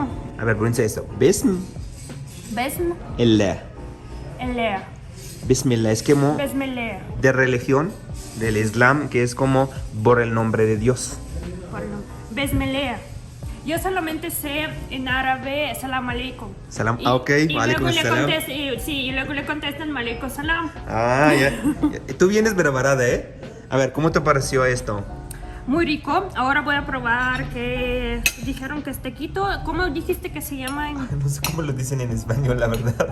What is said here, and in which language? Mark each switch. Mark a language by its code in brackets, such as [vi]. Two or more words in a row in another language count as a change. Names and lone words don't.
[es] A ver, pronuncia esto. Bism. Besm. El Bismillah es como Besmelea. de religión del Islam, que es como por el nombre de Dios. Besmelea. Yo solamente sé en árabe [ar] سلام عليكم. [es] Salam, ok, y aleikum luego salam. Y luego le contestan [ar] عليكم سلام. [es] Ya. Tú vienes preparada, ¿eh? A ver, ¿cómo te pareció esto? Muy rico. Ahora voy a probar que dijeron que es tequito. ¿Cómo dijiste que se llama? No sé cómo lo dicen en español, la verdad.